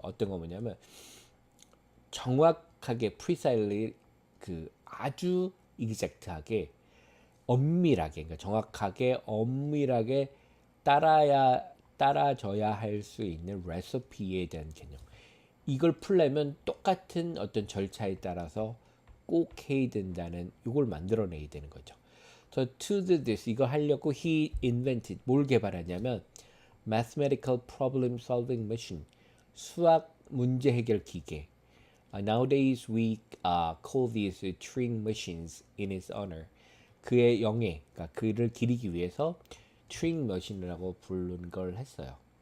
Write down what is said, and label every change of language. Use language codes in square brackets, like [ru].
[ko] 어떤 거 뭐냐면 정확하게 precisely 그 아주 exact하게 엄밀하게 그러니까 정확하게 엄밀하게 따라줘야 할 수 있는 레시피에 대한 개념. 이걸 풀려면 똑같은 어떤 절차에 따라서 꼭 해야 된다는 이걸 만들어내야 되는 거죠. [en] So to do this [ko] 이거 하려고 [en] he invented [ko] 뭘 개발하냐면 [en] mathematical problem solving machine [ko] 수학 문제 해결 기계. [en] Nowadays we call these Turing machines in his honor. [ko] 그의 영예, 그러니까 그를 기리기 위해서 Turing 머신이라고 부르는 걸 했어요.